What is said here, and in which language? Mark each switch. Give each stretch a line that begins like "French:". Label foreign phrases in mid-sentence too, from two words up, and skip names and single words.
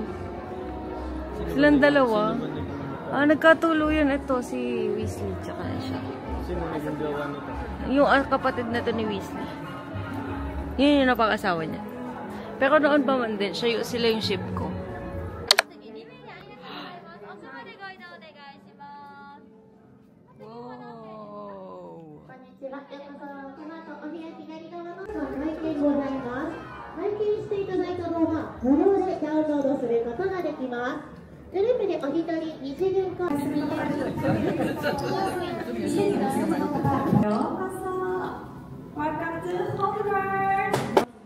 Filipino: Silang dalawa. Nagkatuluyan ito si Weasley tsaka siya. Sino naging gawa nito? Yung kapatid na to ni Weasley. Yun yung napag-asawa niya. Pero noon pa man din, sila yung ship ko. Wow!
Japanese: 拝見していただいた動画、無料でダウンロードすることができます。テレビでお一人2次元化。ようこそ。
English: Welcome to Hogwarts.